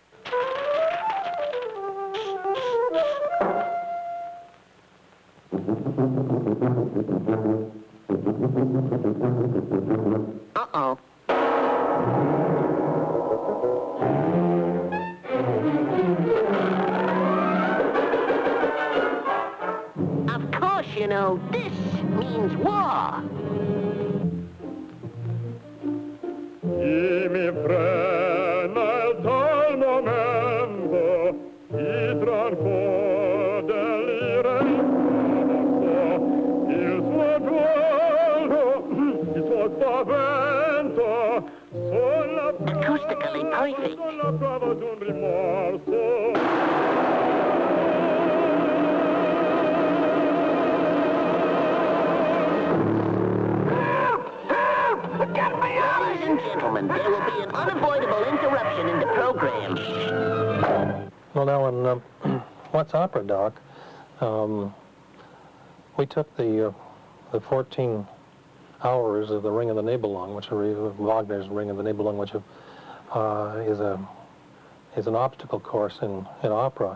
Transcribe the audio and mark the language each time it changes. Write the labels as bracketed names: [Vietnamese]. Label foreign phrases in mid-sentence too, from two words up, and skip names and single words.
[English] Uh-oh. Of course, you know, this means war. [Italian] Y mi frena el tal momento y tranco delirante il suo duolo, il suo spavento sulla [English] Acoustically perfect. [Italian] sulla prova d'un rimorso. [English] Ladies and gentlemen, there will be an unavoidable interruption in the program. Well, now in What's Opera, Doc, we took the 14 hours of the Ring of the Nibelung, which Wagner's Ring of the Nibelung, which is an obstacle course in opera.